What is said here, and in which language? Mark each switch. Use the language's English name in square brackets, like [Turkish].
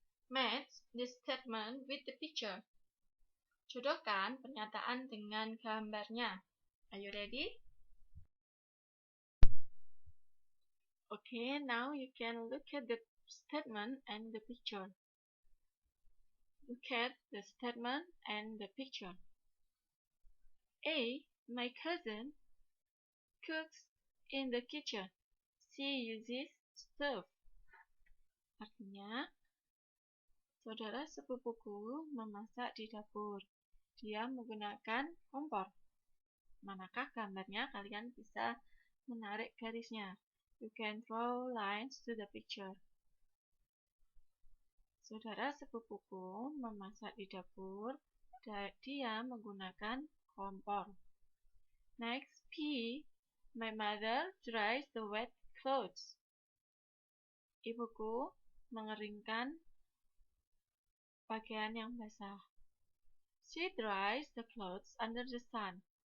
[English] Match the statement with the picture. [Indonesian] Jodohkan pernyataan dengan gambarnya. [English] Are you ready? Okay, now you can look at the statement and the picture. Look at the statement and the picture. A. My cousin cooks in the kitchen. She uses stove. [Indonesian] Artinya, saudara sepupuku memasak di dapur. Dia menggunakan kompor. Manakah gambarnya? Kalian bisa menarik garisnya. [English] You can draw lines to the picture. [Indonesian] Saudara sepupuku memasak di dapur. Dia menggunakan kompor. [English] Next, P. My mother dries the wet clothes. [Indonesian] Ibuku mengeringkan pakaian yang basah. [English] She dries the clothes under the sun.